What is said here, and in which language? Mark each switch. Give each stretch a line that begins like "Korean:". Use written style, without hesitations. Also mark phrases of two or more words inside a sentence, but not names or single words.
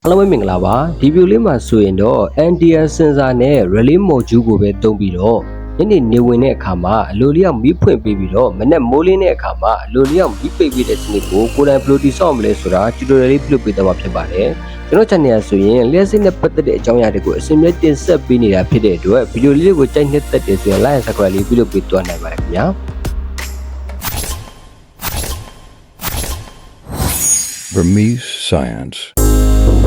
Burmese: Hello မင်္ဂလာပါဒီဗီဒီယိုလေးမှာဆိုရင်တော့
English: LDR Sensor
Burmese: နဲ့
English: Relay Module
Burmese: ကိုပဲသုံးပြီးတော့ညနေဝင်တဲ့အခါမှာအလိုလျောက်မီးဖွင့်ပေးပြီးတော့မနေ့မိုးလင်းတဲ့အခါမှာအလိုလျောက်မီးပိတ်ပေးတဲ့စနစ်ကိုကိုယ်တိုင်ဘယ်လိုတည်ဆောက်မလဲဆိုတာ tutorial လေးပြုလုပ်ပေးသွားမှာဖြစ်ပါတယ်ကျွန်တော် channel ဆိုရင်လျှက်စစ်နဲ့ပတ်သက်တဲ့အကြောင်းအရာတွေကိုအစီအမံတင်ဆက်ပေးနေတာဖြစ်တဲ့အတွက်ဗီဒီယိုလေးကိုကြိုက်နှစ်သက်တယ်ဆိုရင်
English: like and subscribe
Burmese: လေးပြုလုပ်ပေးသွားနိုင်ပါတယ်ခင်ဗျာ
English: Burmese science.